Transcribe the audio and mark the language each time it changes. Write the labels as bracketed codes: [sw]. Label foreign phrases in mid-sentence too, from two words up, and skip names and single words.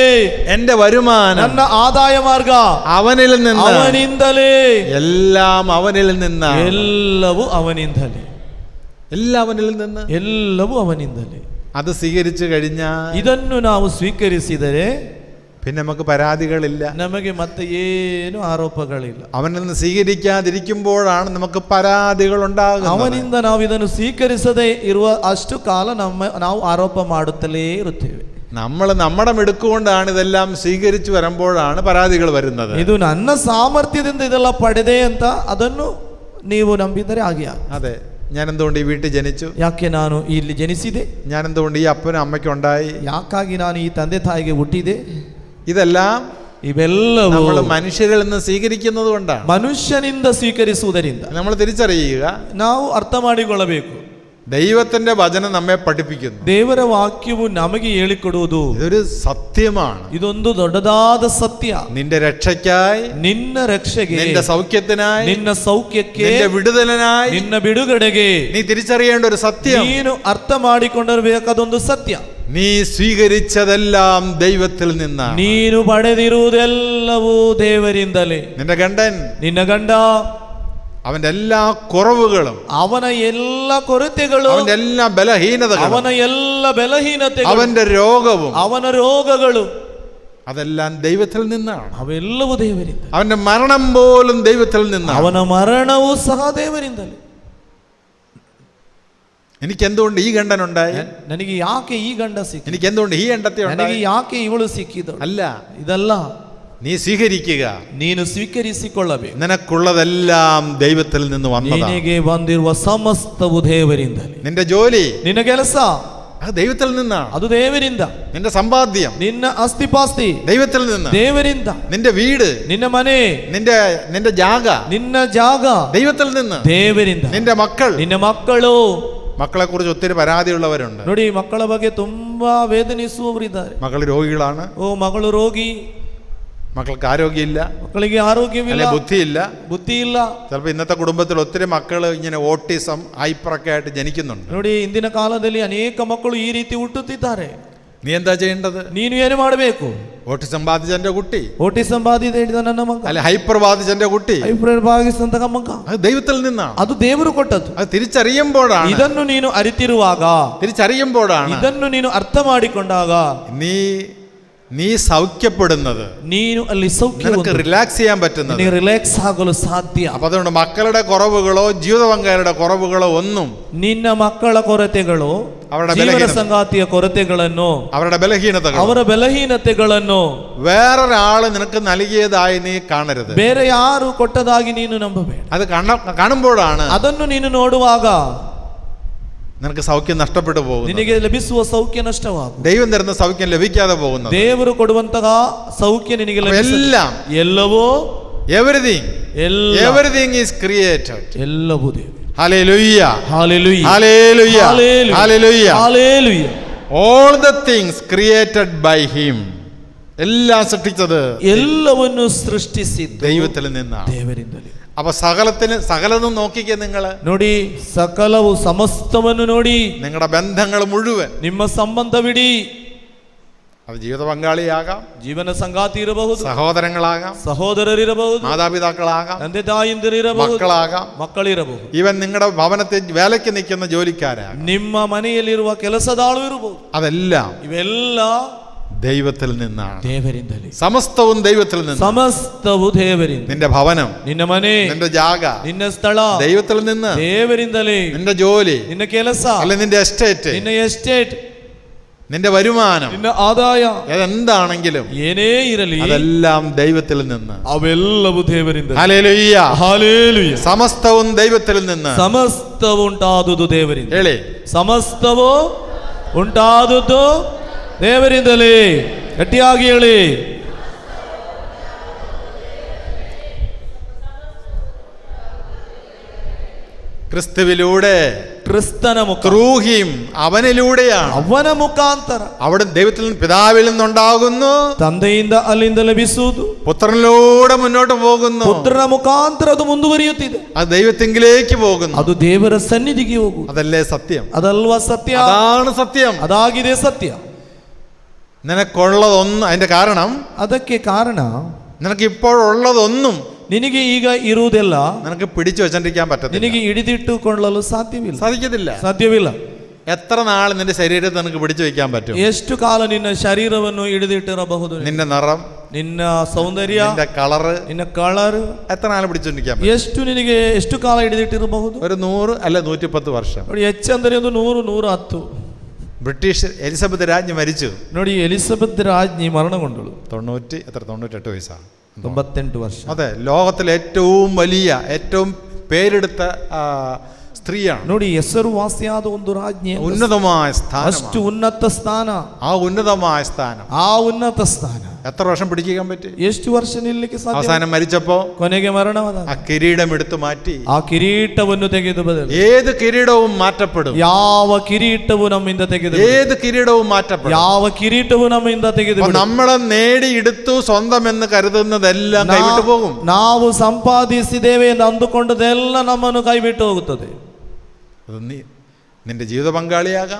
[ml] എന്റെ വരുമാനം, [kn] ನನ್ನ ಆದಾಯ ಮಾರ್ಗ [ml] അവനിൽ നിന്ന്. [kn] ಅವನಿಂದಲೇ. [ml] എല്ലാം അവനിൽ നിന്ന്. [kn] ಎಲ್ಲವೂ ಅವನಿಂದಲೇ. [ml] എല്ലാം അവനിൽ നിന്ന്. [kn] ಎಲ್ಲವೂ ಅವನಿಂದಲೇ. [ml] അത് സ്വീകരിച്ചു കഴിഞ്ഞാൽ [kn] ಇದನ್ನು ನಾವು ಸ್ವೀಕರಿಸಿದರೆ [ml] പിന്നെ നമുക്ക് പരാതികളില്ല. [kn] ನಮಗೆ ಮತ್ತೆ ಏನು ಆರೋಪಗಳಿಲ್ಲ. [ml] അവനിൽ നിന്ന് സ്വീകരിക്കാതിരിക്കുമ്പോഴാണ് നമുക്ക് പരാതികൾ ഉണ്ടാകുന്നത്. [kn] ಅವನಿಂದ ನಾವು ಇದನ್ನು ಸ್ವೀಕರಿಸದೇ ಇರುವ ಅಷ್ಟು ಕಾಲ ನಾವು ಆರೋಪ ಮಾಡುತ್ತಲೇ ಇರುತ್ತೇವೆ. [ml] നമ്മൾ നമ്മുടെ മിടുക്കുകൊണ്ടാണ് ഇതെല്ലാം സ്വീകരിച്ചു വരുമ്പോഴാണ് പരാതികൾ വരുന്നത്. [kn] ಇದು ನನ್ನ ಸಾಮರ್ಥ್ಯದಿಂದ ಇದೆಲ್ಲ ಪಡೆದೆ ಅಂತ ಅದನ್ನು ನೀವು ನಂಬಿದರೆ ಹಾಗೆ. [ml] അതെ, ഞാൻ എന്തുകൊണ്ട് ഈ വീട്ടിൽ ജനിച്ചു? [kn] ಯಾಕೆ ನಾನು ಇಲ್ಲಿ ಜನಿಸಿದೆ? [ml] ഞാൻ എന്തുകൊണ്ട് ഈ അപ്പനും അമ്മയ്ക്കും ഉണ്ടായി? [kn] ಯಾಕಾಗಿ ನಾನು ಈ ತಂದೆ ತಾಯಿಗೆ ಹುಟ್ಟಿದೆ? [ml] ഇതെല്ലാം [kn] ಇವೆಲ್ಲವೂ [ml] നമ്മൾ മനുഷ്യരിൽ നിന്ന് സ്വീകരിക്കുന്നത് കൊണ്ടാണ്. [kn] ಮನುಷ್ಯನಿಂದ ಸ್ವೀಕರಿಸುವುದರಿಂದ [ml] നമ്മൾ തിരിച്ചറിയുക, [kn] ನಾವು ಅರ್ಥ ಮಾಡಿಕೊಳ್ಳಬೇಕು. [ml] ദൈവത്തിന്റെ വചനം നമ്മെ പഠിപ്പിക്കുന്നു. [kn] ದೇವರ ವಾಕ್ಯವು ನಮಗೆ ಹೇಳಿಕೊಡುವುದು [ml] ഇതൊരു സത്യമാണ്. [kn] ಇದೊಂದು ದೊಡ್ಡದಾದ ಸತ್ಯ. [ml] നിന്റെ രക്ഷയ്ക്കായി, [kn] ನಿನ್ನ ರಕ್ಷೆಗೆ, [ml] നിന്റെ സൗഖ്യത്തിനായി, [kn] ನಿನ್ನ ಸೌಖ್ಯಕ್ಕೆ, [ml] നിന്റെ വിടുതലിനായി, [kn] ನಿನ್ನ ಬಿಡುಗಡೆಗೆ [ml] നീ തിരിച്ചറിയേണ്ട ഒരു സത്യം, [kn] ನೀನು ಅರ್ಥ ಮಾಡಿಕೊಂಡಿರಬೇಕಾದೊಂದು ಸತ್ಯ. [ml] നീ സ്വീകരിച്ചതെല്ലാം ദൈവത്തിൽ നിന്നാണ്. [kn] ನೀನು ಪಡೆದಿರುವುದೆಲ್ಲವೂ ದೇವರಿಂದಲೇ. [ml] നിന്റെ ഗണ്ടൻ, [kn] ನಿನ್ನ ಗಂಡ, [ml] അവന്റെ എല്ലാ കുറവുകളും, [kn] ಅವನ ಎಲ್ಲ ಕೊರತೆಗಳು, [ml] അവന്റെ എല്ലാ ബലഹീനതകളും, [kn] ಅವನ ಎಲ್ಲ ಬಲಹೀನತೆಗಳು, [ml] അവന്റെ രോഗവും, [kn] ಅವನ ರೋಗಗಳು [ml] അതെല്ലാം ദൈവത്തിൽ നിന്നാണ്. [kn] ಅವೆಲ್ಲವೂ ದೇವರಿಂದ. [ml] അവന്റെ മരണം പോലും ദൈവത്തിൽ നിന്നാണ്. [kn] ಅವನ ಮರಣವೂ ಸಹ ದೇವರಿಂದಲೇ. [ml] എനിക്ക് എന്തുകൊണ്ട് ഈ ഗണ്ടൻ ഉണ്ടായി? [kn] ನನಗೆ ಯಾಕೆ ಈ ಗಂಡ ಸಿಕ್ಕ? [ml] എനിക്ക് എന്തുകൊണ്ട് ഈ എണ്ടത്തെ [kn] ನನಗೆ [ml] ഉണ്ടായി? [kn] ಯಾಕೆ ಇವಳು ಸಿಕ್ಕಿದಳು? [ml] അല്ല, [kn] ಇದಲ್ಲ. [ml] നീ സ്വീകരിക്കുക. [kn] ನೀನು ಸ್ವೀಕರಿಸಿಕೊಳ್ಳಬೇಕು. [ml] നിനക്കുള്ളതെല്ലാം ദൈവത്തിൽ നിന്ന് വന്നതാണ്. [kn] ನಿನಗೆ ಬಂದಿರುವ ಸಮಸ್ತವು ದೇವರಿಂದಲೇ. [ml] നിന്റെ ജോലി, [kn] ನಿನ್ನ ಕೆಲಸ [ml] അത് ദൈവത്തിൽ നിന്നാണ്. [kn] ಅದು ದೇವರಿಂದ. [ml] നിന്റെ സമ്പാദ്യം, [kn] ನಿನ್ನ ಆಸ್ತಿಪಾಸ್ತಿ [ml] ദൈവത്തിൽ നിന്ന്. [kn] ದೇವರಿಂದ. [ml] നിന്റെ വീട്, [kn] ನಿನ್ನ ಮನೆ, [ml] നിന്റെ ജാഗ, [kn] ನಿನ್ನ ಜಾಗ [ml] ദൈവത്തിൽ നിന്ന്. [kn] ದೇವರಿಂದ. [ml] നിന്റെ മക്കൾ, [kn] ನಿನ್ನ ಮಕ್ಕಳು. [ml] മക്കളെ കുറിച്ച് ഒത്തിരി പരാതിയുള്ളവരുണ്ട്. [kn] ನೋಡಿ, ಮಕ್ಕಳ ಬಗ್ಗೆ ತುಂಬಾ ವೇದನಿಸುವವರಿದ್ದಾರೆ. [ml] മക്കൾ രോഗികളാണ്, [kn] ಮಗಳು ರೋಗಿ, [ml] മക്കൾക്ക് ആരോഗ്യമില്ല, [kn] ಮಕ್ಕಳಿಗೆ ಆರೋಗ್ಯವಿಲ್ಲ, [ml] ബുദ്ധിയില്ല. [kn] ಬುದ್ಧಿ ಇಲ್ಲ. [ml] ചിലപ്പോൾ ഇന്നത്തെ കുടുംബത്തിൽ ഒത്തിരി മക്കൾ ഇങ്ങനെ ഓട്ടിസം, ഹൈപ്പറൊക്കെ ആയിട്ട് ജനിക്കുന്നുണ്ട്. [kn] ನೋಡಿ, ಇಂದಿನ ಕಾಲದಲ್ಲಿ ಅನೇಕ ಮಕ್ಕಳು ಈ ರೀತಿ ಹುಟ್ಟುತ್ತಿದ್ದಾರೆ. [ml] നീ എന്താ ചെയ്യേണ്ടത്? [kn] ನೀನು ಏನು ಮಾಡಬೇಕು? [ml] ഓട്ടിസം ബാധിച്ച എന്റെ കുട്ടി, [kn] ಓಟಿಸಂ ಬಾಧಿತ ಹಿಡಿದ ನನ್ನ ಮಗ, [ml] അല്ലെ ഹൈപ്പർ ബാധിച്ച എന്റെ കുട്ടി, [kn] ಹೈಪರ್ ಬಾಧಿಸಿದಂತ ಮಗ, [ml] അത് ദൈവത്തിൽ നിന്നാണ്. [kn] ಅದು ದೇವರು ಕೊಟ್ಟದ್ದು. [ml] അത് തിരിച്ചറിയുമ്പോഴാണ്, [kn] ಇದನ್ನು ನೀನು ಅರಿತಿರುವಾಗ, [ml] തിരിച്ചറിയുമ്പോഴാണ്, [kn] ಇದನ್ನು ನೀನು ಅರ್ಥ ಮಾಡಿಕೊಂಡಾಗ [ml] നീ സൗഖ്യപ്പെടുന്നത്, [kn] ನೀನು ಅಲ್ಲಿ ಸೌಖ್ಯ, [ml] നിനക്ക് റിലാക്സ് ചെയ്യാൻ പറ്റുന്നത്, [kn] ರಿಲ್ಯಾಕ್ಸ್ ಆಗಲು ಸಾಧ್ಯ. [ml] അപ്പൊ അതുകൊണ്ട് മക്കളുടെ കുറവുകളോ ജീവിത പങ്കാളിയുടെ കുറവുകളോ ഒന്നും, [kn] ನಿನ್ನ ಮಕ್ಕಳ ಕೊರತೆಗಳು, ಜೀವನ ಸಂಗಾತಿಯ ಕೊರತೆಗಳನ್ನು, [ml] അവരുടെ ബലഹീനതകൾ, [kn] ಅವರ ಬಲಹೀನತೆಗಳನ್ನು [ml] വേറൊരാള് നിനക്ക് നൽകിയതായി നീ കാണരുത്. [kn] ಬೇರೆ ಯಾರು ಕೊಟ್ಟದಾಗಿ ನೀನು ನಂಬಬೇಡ. [ml] അത് കാണുമ്പോഴാണ്, [kn] ಅದನ್ನು ನೀನು ನೋಡುವಾಗ [ml] നിനക്ക് സൗഖ്യം നഷ്ടപ്പെട്ടു പോകുന്നു. [kn] ನಿನಗೆ ಲಭಿಸುವ ಸೌಖ್ಯ ನಷ್ಟವಾಗುವುದು. [ml] ദൈവം തരുന്ന സൗഖ്യം ലഭിക്കാതെ പോകുന്നത്. [kn] ದೇವರು ಕೊಡುವಂತಹ ಸೌಖ್ಯ ನಿನಗೆ [ml] എല്ലാം, [kn] ಎಲ್ಲವೂ, [en] everything is created. [kn] ಎಲ್ಲವೂ ದೇವರು. [en] Hallelujah. Hallelujah. Hallelujah. Hallelujah. Hallelujah. All the things created by him. [ml] എല്ലാം സൃഷ്ടിച്ചത്, [kn] ಎಲ್ಲವನ್ನು ಸೃಷ್ಟಿಸಿದ್ದು [ml] ദൈവത്തിൽ നിന്നാണ്, [kn] ದೇವರಿಂದಲೇ. [ml] അപ്പൊ സകലതും നോക്കിക്കേ നിങ്ങള്. [kn] ನೋಡಿ, ಸಕಲವು ಸಮಸ್ತವನ್ನು ನೋಡಿ, [ml] നിങ്ങളുടെ ബന്ധങ്ങൾ മുഴുവൻ, [kn] ನಿಮ್ಮ ಸಂಬಂಧವಿಡಿ. [ml] അത് ജീവിത പങ്കാളിയാകാം, [kn] ಜೀವನ ಸಂಗಾತಿ ಇರಬಹುದು, [ml] സഹോദരങ്ങളാകാം, [kn] ಸಹೋದರರಿರಬಹುದು, [ml] മാതാപിതാക്കളാകാം, [kn] ತಂದೆ ತಾಯಿಂದಿರಬಹುದು, [ml] മക്കളാകാം, [kn] ಮಕ್ಕಳಿರಬಹುದು, [ml] ഈവൻ നിങ്ങളുടെ ഭവനത്തിൽ വേലയ്ക്ക് നിൽക്കുന്ന ജോലിക്കാരാകാം, [kn] ನಿಮ್ಮ ಮನೆಯಲ್ಲಿರುವ ಕೆಲಸದಾಳು ಇರಬಹುದು. [ml] അതെല്ലാം [kn] ಇವೆಲ್ಲ [ml] ദൈവത്തിൽ നിന്നാണ്, [kn] ದೇವರಿಂದಲೇ. [ml] സമസ്തവും ദൈവത്തിൽ നിന്ന്. [kn] ಸಮಸ್ತವು ದೇವರಿಂದ. [ml] നിന്റെ ഭവനം, [kn] ನಿನ್ನ ಮನೆ, [ml] നിന്റെ ജാഗ, [kn] ನಿನ್ನ ಸ್ಥಳ [ml] ദൈവത്തിൽ നിന്ന്. [kn] ದೇವರಿಂದಲೇ. [ml] നിന്റെ ജോലി, [kn] ನಿನ್ನ ಕೆಲಸ, [ml] അല്ലെ നിന്റെ എസ്റ്റേറ്റ്, [kn] ನಿನ್ನ ಎಸ್ಟೇಟ್, [ml] നിന്റെ വരുമാനം, [kn] ನಿನ್ನ ಆದಾಯ, [ml] എന്താണെങ്കിലും [kn] ಏನೇ ಇರಲಿ, [ml] അതെല്ലാം ദൈവത്തിൽ നിന്ന്. [kn] ಅವೆಲ್ಲವೂ ದೇವರಿಂದ. [ml] ഹല്ലേലൂയ. ഹല്ലേലൂയ. സമസ്തവും ദൈവത്തിൽ നിന്ന്. [kn] ಸಮಸ್ತವು ಉಂಟಾದುದು ದೇವರಿಂದ. ಹೇಳಿ, ಸಮಸ್ತವು ಉಂಟಾದುದು ದೇವರಿಂದಲೇ. ಗಟ್ಟಿಯಾಗಿ ಹೇಳಿ. [ml] ക്രിസ്തുവിലൂടെ, ക്രിസ്തന [en] through him, [ml] അവനിലൂടെയാണ്, [kn] ಅವನ ಮುಖಾಂತರ, [ml] അവിടെ ദൈവത്തിൽ നിന്ന്, പിതാവിൽ നിന്നുണ്ടാകുന്നു, [kn] ತಂದೆಯಿಂದ ಅಲ್ಲಿಂದ ಲಭಿಸುವುದು, [ml] പുത്രനിലൂടെ മുന്നോട്ട് പോകുന്നു, [kn] ಪುತ್ರನ ಮುಖಾಂತರ ಅದು ಮುಂದುವರಿಯುತ್ತಿದೆ, [ml] അത് ദൈവത്തിങ്കിലേക്ക് പോകുന്നു, [kn] ಅದು ದೇವರ ಸನ್ನಿಧಿಗೆ ಹೋಗುವುದು. [ml] അതല്ലേ സത്യം? [kn] ಅದಲ್ವಾ ಸತ್ಯ? [ml] അതാണ് സത്യം. [kn] ಅದಾಗಿದೆ ಸತ್ಯ. [ml] നിനക്കുള്ളതൊന്നും, അതിന്റെ കാരണം, [kn] ಅದಕ್ಕೆ ಕಾರಣ, [ml] നിനക്ക് ഇപ്പോഴുള്ളതൊന്നും [kn] ನಿನಗೆ ಈಗ ಇರುವುದೆಲ್ಲ [ml] നിനക്ക് പിടിച്ചു വെച്ചോണ്ടിരിക്കാൻ പറ്റത്തില്ല, [kn] ನಿನಗೆ ಹಿಡಿದಿಟ್ಟುಕೊಳ್ಳಲು [ml] സാധിക്കത്തില്ല. [kn] ಸಾಧ್ಯವಿಲ್ಲ. [ml] എത്ര നാൾ നിന്റെ ശരീരത്തെ നിനക്ക് പിടിച്ചു വെക്കാൻ പറ്റും? [kn] ಎಷ್ಟು ಕಾಲ ನಿನ್ನ ಶರೀರವನ್ನು ಹಿಡಿದಿಟ್ಟಿರಬಹುದು? [ml] നിന്റെ നിറം, [kn] ನಿನ್ನ ಸೌಂದರ್ಯ, [ml] നിന്റെ കളറ്, [kn] ನಿನ್ನ ಕಲರ್ [ml] എത്ര നാൾ പിടിച്ചോണ്ടിരിക്കാൻ പറ്റും? [kn] ಎಷ್ಟು ಕಾಲ ಹಿಡಿದಿಟ್ಟಿರಬಹುದು? [ml] ഒരു 100 അല്ല 110 വർഷം. [kn] ನೋಡಿ, ಹೆಚ್ಚಂದರೆ ಒಂದು 100, 110. [ml] ബ്രിട്ടീഷ് എലിസബത്ത് രാജ്ഞി മരിച്ചു. [kn] ನೋಡಿ, ಎಲಿಸಬೆತ್ ರಾಜ್ഞಿ ಮರಣಗೊಂಡಳು. [ml] 98 വയസ്സാണ്, [kn] 98 ವರ್ಷ. [ml] അതെ, ലോകത്തിലെ ഏറ്റവും വലിയ, ഏറ്റവും പേരെടുത്ത സ്ത്രീയാണ്. [kn] ನೋಡಿ, ಹೆಸರುವಾಸಿಯಾದ ಒಂದು ರಾಜ್ಞಿ, [ml] ഉന്നതമായ സ്ഥാനം, [kn] ಅಷ್ಟು ಉನ್ನತ ಸ್ಥಾನ. [ml] ആ ഉന്നതമായ സ്ഥാനം, [kn] ಆ ಉನ್ನತ ಸ್ಥಾನ [ml] എത്ര വർഷം പിടിക്കാൻ പറ്റി? [kn] ಎಷ್ಟು ವರ್ಷ ನಿಲ್ಲಕ್ಕೆ ಸಾಧ್ಯ? [ml] അവസാനം മരിച്ചപ്പോ [kn] ಕೊನೆಗೆ ಮರಣವಾದ [ml] ആ കിരീടം എടുത്തു മാറ്റി. [kn] ಆ ಕಿರೀಟವನ್ನು ತೆಗೆದು ಬದಲು [ml] ഏത് കിരീടവും മാറ്റപ്പെടും. [kn] ಯಾವ ಕಿರೀಟವು ನಮ್ಮಿಂದ ತೆಗೆದು, [ml] ഏത് കിരീടവും മാറ്റപ്പെടും. [kn] ಯಾವ ಕಿರೀಟವು ನಮ್ಮಿಂದ ತೆಗೆದು, [ml] നമ്മളെ നേടിയെടുത്തു സ്വന്തം എന്ന് കരുതുന്നതെല്ലാം കൈവിട്ടു പോകും. [kn] ನಾವು ಸಂಪಾದಿಸಿದ್ದೇವೆ ಎಂದು ಅಂದುಕೊಂಡದೆಲ್ಲ ನಮ್ಮನ್ನು ಕೈಬಿಟ್ಟು ಹೋಗುತ್ತದೆ. [ml] നിന്റെ ജീവിത പങ്കാളിയാകാം,